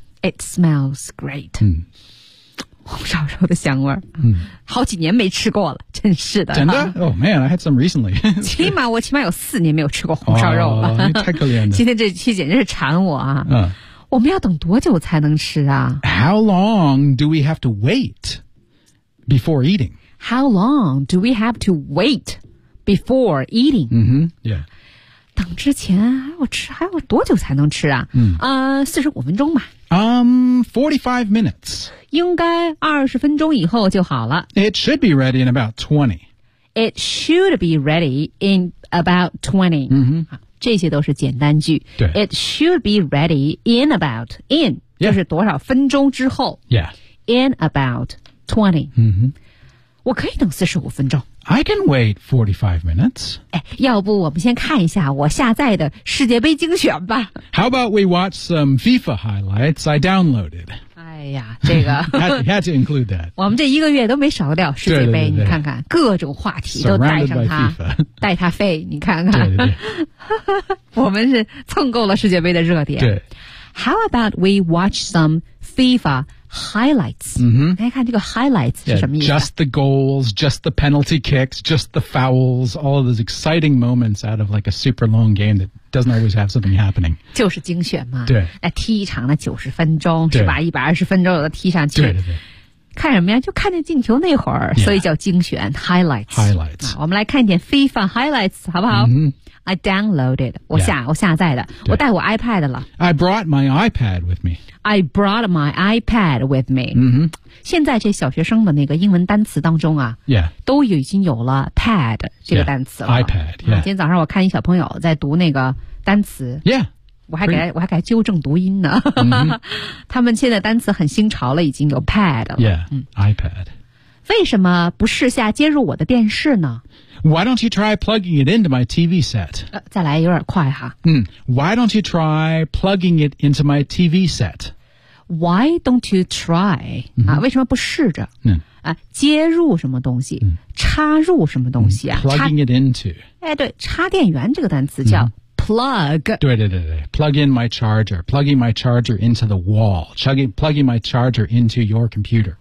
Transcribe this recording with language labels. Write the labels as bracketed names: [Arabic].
[English] It smells great. [Chinese] 红烧肉的香味。好几年没吃过了，真是的。真的？ [English] Oh man, I had some recently. [Chinese] 我起码有四年没有吃过红烧肉了。太可怜了。今天这期简直是馋我啊。我们要等多久才能吃啊？ [English] How long do we have to wait before eating? How long do we have to wait? Before eating. Mm-hmm, yeah. [Chinese] 等之前还要多久才能吃啊？45分钟吧。 [English] 45 minutes. [Chinese] 应该20分钟以后就好了。 [English] It should be ready in about 20. It should be ready in about 20. Mm-hmm. [Chinese] 这些都是简单句。对。 [English] It should be ready in about, in,、 yeah. [Chinese] 就是多少分钟之后。 [English] Yeah. In about 20. Mm-hmm. [Chinese] 我可以等45分钟。 [English] I can wait 45 minutes. [Chinese] 哎，要不我们先看一下我下载的世界杯精选吧。 [English] How about we watch some FIFA highlights I downloaded? [Chinese] 哎呀，这个。 [English] had to include that. [Chinese] 我们这一个月都没少掉世界杯，对对对对，你看看，各种话题都带上它。带它飞，你看看。对对对我们是蹭够了世界杯的热点。对。 [English] How about we watch some FIFA highlights?、 Mm-hmm. [Chinese] 大家看这个 highlights 是什么意思、 [English] yeah, just the goals, just the penalty kicks, just the fouls, all of those exciting moments out of like a super long game that doesn't always have something happening. [Chinese] 就是精选嘛。对。那踢一场的90分钟是吧 ,120 分钟有的踢上去。对对对。看什么呀，就看见进球那会儿、 [English] yeah. [Chinese] 所以叫精选 highlights。 [English] Highlights。 [Chinese] 我们来看一点 [English] FIFA highlights, [Chinese] 好不好、 [English] mm-hmm. I downloaded. [Chinese] 我下载的。我带我 iPad 了。 [English] I brought my iPad with me. I brought my iPad with me. [Chinese] 嗯哼。现在这小学生的那个英文单词当中啊 [English] ，Yeah， [Chinese] 都已经有了 pad 这个单词了。 [English] Yeah, iPad. Yeah. [Chinese] 今天早上我看一小朋友在读那个单词。 [English] Yeah. [Chinese] 我还给他纠正读音呢。他们现在单词很新潮了，已经有 pad 了。 [English] Yeah. iPad. [Chinese] 为什么不试下接入我的电视呢？ [English] Why don't you try plugging it into my TV set?、 [Chinese] 再来有点快哈。 [English] Why don't you try plugging it into my TV set? Why don't you try?、 Mm-hmm. [Chinese] 为什么不试着、接入什么东西、插入什么东西、 [English] Plugging it into. [Chinese] 哎，对，插电源这个单词叫、plug. 对对对对 [English] ,plug in my charger, plugging my charger into the wall, plugging my charger into your computer.